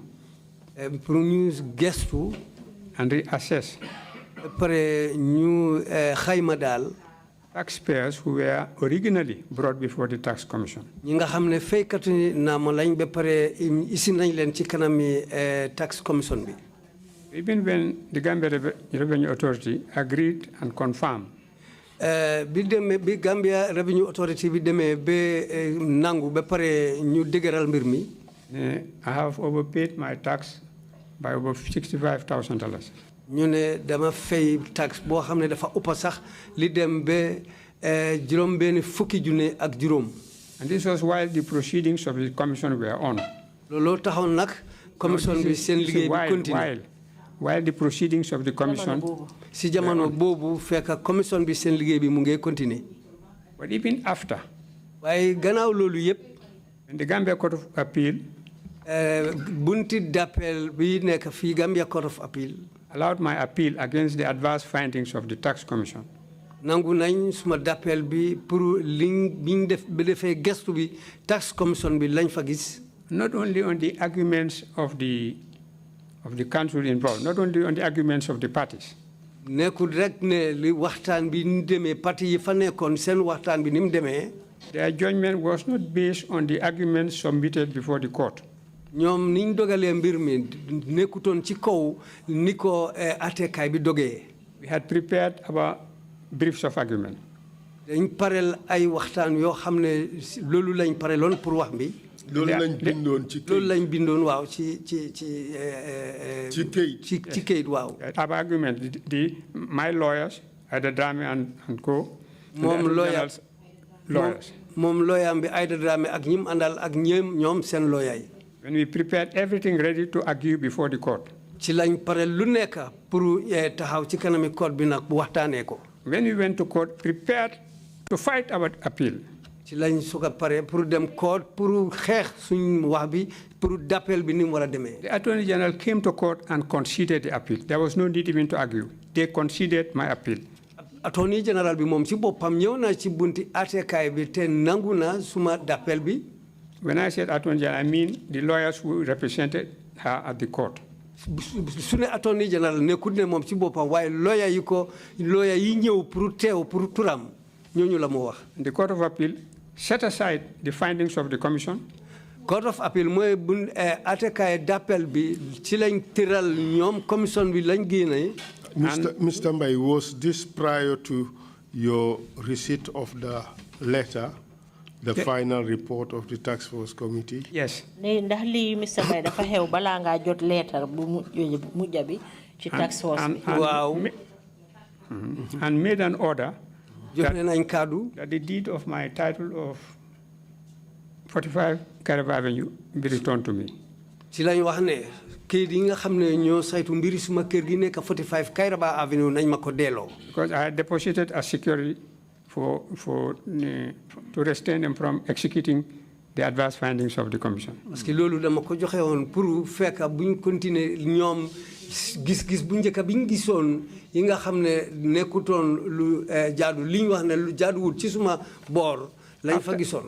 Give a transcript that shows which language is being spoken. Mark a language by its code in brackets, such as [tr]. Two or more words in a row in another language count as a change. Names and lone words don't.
[wo] Pour ñu gestu. [en] And reassess. [wo] Pare ñu xayma daal. [en] Taxpayers who were originally brought before the tax commission. [wo] ñi nga xam ne faykatu naam lañ ba pare isi nañ leen ci kanami [en] tax commission [wo] bi. [en] Even when the Gambia Revenue Authority agreed and confirmed. [wo] Bi Gambia Revenue Authority bi demee ba nangu ba pare ñu dëgëral mbir mi. [en] I have overpaid my tax by over $65,000. [wo] ñu ne dama fay tax boo xam ne dafa ëpp sax li dem ba juróom benn fukki junne ak juróom. [en] And this was while the proceedings of the commission were on. [wo] looloo taxoon nag commission bi seen liggéey bi continue. [en] While the proceedings of the commission. [wo] si jamono boobu fekk commission bi seen liggéey bi mu ngi continuer. [en] But even after. [wo] waaye gannaaw loolu yëpp. [en] In the Gambia Court of Appeal. [wo] bunti d'appel bi nekk fii Gambia Court of Appeal. [en] Allowed my appeal against the adverse findings of the tax commission. [wo] nangu nañ suma d'appel bi pour liñ biñ def ba defee gestu bi [en] tax commission [wo] bi lañ fa gis. [en] Not only on the arguments of the council involved, not only on the arguments of the parties. [wo] nekkul rek ne li waxtaan bi ni demee parti yi fa nekkoon seen waxtaan bi ni mu demee. [en] Their judgment was not based on the arguments submitted before the court. [wo] ñoom niñ dogalee mbir mi nekkutoon ci kaw ni ko àttekaay bi dogee. [en] We had prepared our briefs of argument. [wo] dañ pareel ay waxtaan yoo xam ne loolu lañ pareeloon pour wax bi. loolu lañ bindoon ci kayit. loolu lañ bindoon waaw ci kayit waaw. [en] Our argument, my lawyers, Aida Drame and co. [wo] moom lawyers. moom lawyer bi Aida Drame ak ñim àndal ak ñoom seen lawyer yi. [en] When we prepared everything ready to argue before the court. [wo] ci lañ pare lu nekk pour taxaw ci kanami court bi nag bu waxtaanee ko. [en] When we went to court, prepared to fight our appeal. [wo] ci lañ soog a pare pour dem court pour xeex suñ wax bi pour d'appel bi ni mu war a demee. [en] The Attorney General came to court and conceded the appeal. There was no need even to argue. They conceded my appeal. Attorney General [wo] bi moom ci boppam ñëw na ci bunti àttekaay bi te nangu na suma d'appel bi. [en] When I said Attorney General, I mean the lawyers who represented her at the court. [wo] su ne [en] Attorney General [wo] nekkul ne moom ci boppam waaye lawyer yi ñëw pour teew pour turam ñooñu la mu wax. [en] The Court of Appeal set aside the findings of the commission. [wo] Court of Appeal mooy bu àttekaay d'appel bi ci lañ tëral ñoom commission bi lañ génne. [en] Mr. Mbai, was this prior to your receipt of the letter? The final report of the tax force committee? Yes. [wo] Ndax li Mr. Mbai dafa xew bala nga jot letter bu mujja bi ci [en] tax force [wo] bi. [en] Wow. And made an order that the deed of my title of 45 Carib Avenue be returned to me. [wo] ci lañ wax ne kayit yi nga xam ne ñoo saytu mbiri suma kër gi nekk 45 Kairaba Avenue nañ ma ko delloo. [en] Because I had deposited as security to restrain them from executing the adverse findings of the commission. [fr] Parce que [wo] loolu dama ko joxe woon pour fekk buñ continuer ñoom gis-gis bu njëkk biñ gisoon yi nga xam ne nekkutoon lu jaadu li ñu wax ne lu jaaduwul ci suma boor lañ fa gisoon.